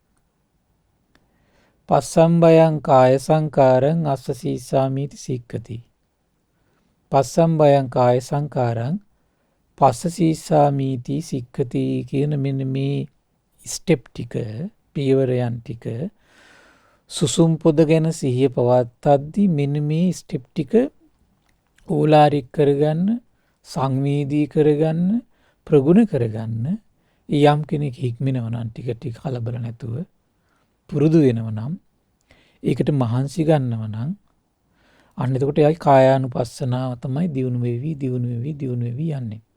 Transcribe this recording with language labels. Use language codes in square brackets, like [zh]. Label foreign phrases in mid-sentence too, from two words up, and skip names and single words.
[pi] පස්සම්බයං කාය සංකාරං අස්ස සීසාමීති සික්ඛති පස්සම්බයං කාය සංකාරං පස්ස සීසාමීති සික්ඛති [si] කියන මෙන්න මේ ස්ටෙප් ටික පියවරයන් ටික සුසුම් පොද ගැන සිහිය පවත්තද්දී මෙන්න මේ ස්ටෙප් ටික ඕලාරික කරගන්න සංවේදී කරගන්න ප්‍රගුණ කරගන්න යම් කෙනෙක් හික්මිනව නම් ටික ටික කලබල නැතුව පුරුදු වෙනව නම් ඒකට මහන්සි ගන්නව නම් අන්න එතකොට එයාගේ කායානුපස්සනාව තමයි දියුණු වෙවි යන්නේ.